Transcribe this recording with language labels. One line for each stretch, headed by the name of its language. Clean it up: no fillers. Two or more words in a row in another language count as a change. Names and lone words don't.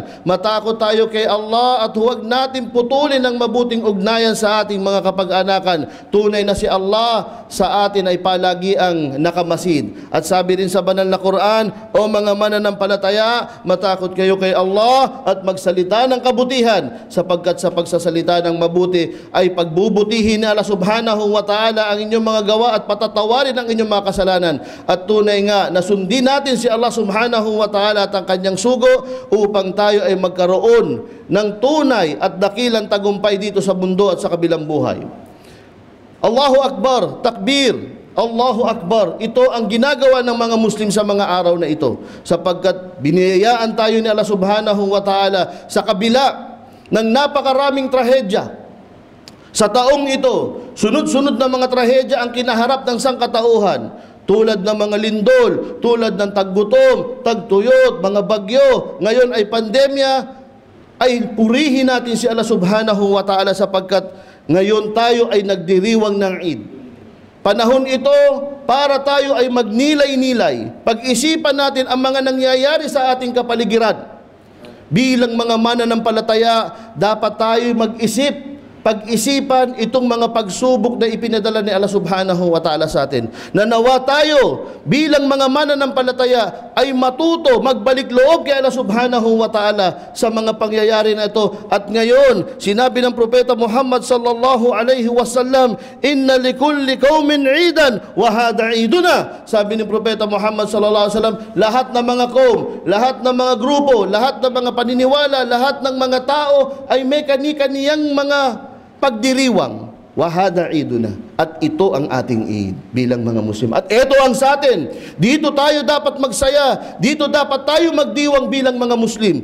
Filipino: Matakot tayo kay Allah at huwag natin putulin ang mabuting ugnayan sa ating mga kapag-anakan. Tunay na si Allah sa atin ay palagi ang nakamasid. At sabi rin sa banal na Quran, o mga mananampalataya, matakot kayo kay Allah at magsalita ng kabutihan, sapagkat sa pagsasalita ng mabuti ay pagbubutihin ni Allah
Arabic: سبحانه وتعالى
Filipino: ang inyong mga gawa at patatawarin ang inyong mga kasalanan. At tunay nga na sundin natin si Allah
Arabic: سبحانه وتعالى
Filipino: at ang kanyang sugo upang tayo ay magkaroon ng tunay at dakilang tagumpay dito sa mundo at sa kabilang buhay.
Arabic: الله أكبر، تكبير، الله أكبر.
Filipino: Ito ang ginagawa ng mga Muslim sa mga araw na ito, sapagkat biniyayaan tayo ni Allah
Arabic: سبحانه وتعالى
Filipino: sa kabila ng napakaraming trahedya. Sa taong ito, sunod-sunod na mga trahedya ang kinaharap ng sangkatauhan, tulad ng mga lindol, tulad ng taggutom, tagtuyot, mga bagyo, ngayon ay pandemya. Ay purihin natin si Allah
Arabic: سبحانه وتعالى
Filipino: sapagkat ngayon tayo ay nagdiriwang ng Eid. Panahon ito para tayo ay magnilay-nilay. Pag-isipan natin ang mga nangyayari sa ating kapaligiran. Bilang mga mananampalataya, dapat tayo mag-isip, pag-isipan itong mga pagsubok na ipinadala ni Allah
Arabic: سبحانه وتعالى
Filipino: sa atin. Nanawa tayo bilang mga mananampalataya ay matuto, magbalik loob kay Allah
Arabic: سبحانه وتعالى
Filipino: sa mga pangyayari na ito. At ngayon, sinabi ng Propeta Muhammad
Arabic: صلى الله عليه وسلم، إن لكل قوم عيدا وهذا عيدنا.
Filipino: Sabi ni Propeta Muhammad
Arabic: صلى الله عليه وسلم,
Filipino: lahat ng mga kaum, lahat ng mga grupo, lahat ng mga paniniwala, lahat ng mga tao ay may kani-kaniyang mga pagdiriwang.
Arabic: وهذا عيدنا,
Filipino: at ito ang ating Eid bilang mga Muslim. At ito ang sa atin. Dito tayo dapat magsaya, dito dapat tayo magdiwang bilang mga Muslim.